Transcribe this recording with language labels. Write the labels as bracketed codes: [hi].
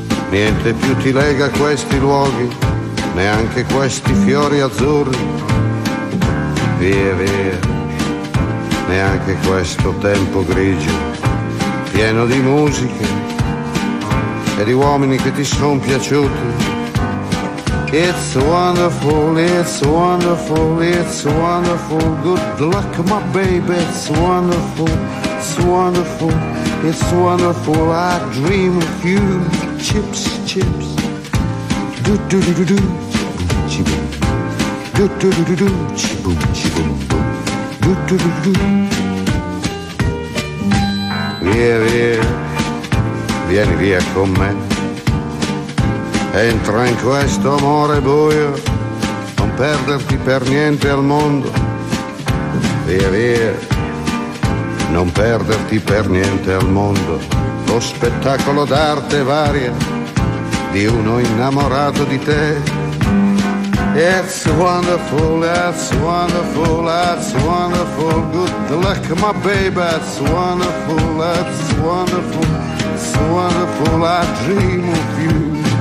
[it] Niente più ti lega a questi luoghi, neanche questi fiori azzurri. Via, via, neanche questo tempo grigio, pieno di musiche e di uomini che ti sono piaciuti. [en] It's wonderful, it's wonderful, it's wonderful. Good luck, my baby, it's wonderful, it's wonderful. It's wonderful, I dream of you. Chips, chips. Do-do-do-do-do, chiboom, chiboom. Do-do-do-do-do, chiboom, chiboom, boom. Do-do-do-do-do. [it] Via, via, vieni via con me. Entra in questo amore buio, non perderti per niente al mondo. Via, via, non perderti per niente al mondo. Lo spettacolo d'arte varia di uno innamorato di te. [en] It's wonderful, that's wonderful, that's wonderful. Good luck, my baby, that's wonderful, it's wonderful, I dream of you.